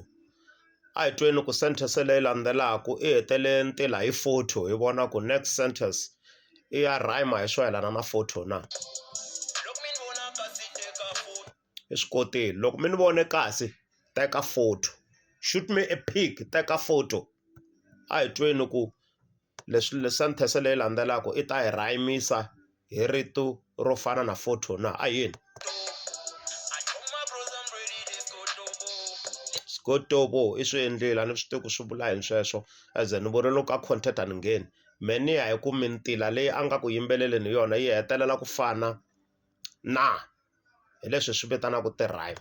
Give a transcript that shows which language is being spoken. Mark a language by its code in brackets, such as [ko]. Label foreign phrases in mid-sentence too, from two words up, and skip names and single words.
[ts] A hi tweni ku sentence leyi landzelaka i hetele ntila hi photo hi vona ku [en] next sentence [ts] i ya rhyme hi swo yelana na photo na. I swi kotile loko mi ni vone kasi teka photo, [en] shoot me a pic [ts] teka photo. A hi tweni ku leswi sentence leyi landzelaka i ta hi rhayimisa hi rito ro fana na photo na a yini. Skotobo i swi endlile a ni swi tivi ku swi vula hi sweswo as ni vuri loko a content a ni ngheni meni ya hi ku mintila leyi a nga ku yimbeleleni hi yona yi hetelela ku fana na hi leswi swi vitanaka ti-rhyme.